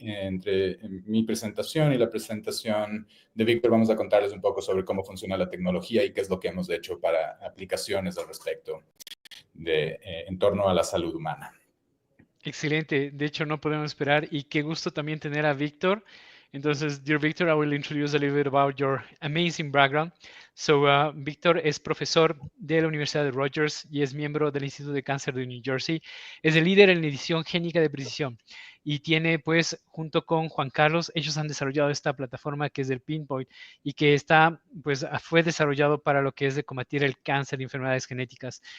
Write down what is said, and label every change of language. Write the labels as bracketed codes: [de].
[es] Entre mi presentación y la presentación de Víctor vamos a contarles un poco sobre cómo funciona la tecnología y qué es lo que hemos hecho para aplicaciones al respecto en torno a la salud humana. Excelente. De hecho, no podemos esperar, y qué gusto también tener a Víctor. [en] Entonces, dear Victor, I will introduce a little bit about your amazing background. [es] So, Víctor es profesor de la Universidad de Rogers y es miembro del Instituto de Cáncer de New Jersey. Es el líder en edición génica de precisión y tiene, pues, junto con Juan Carlos, ellos han desarrollado esta plataforma que es el Pinpoint y que está, pues, fue desarrollado para lo que es de combatir el cáncer y enfermedades genéticas.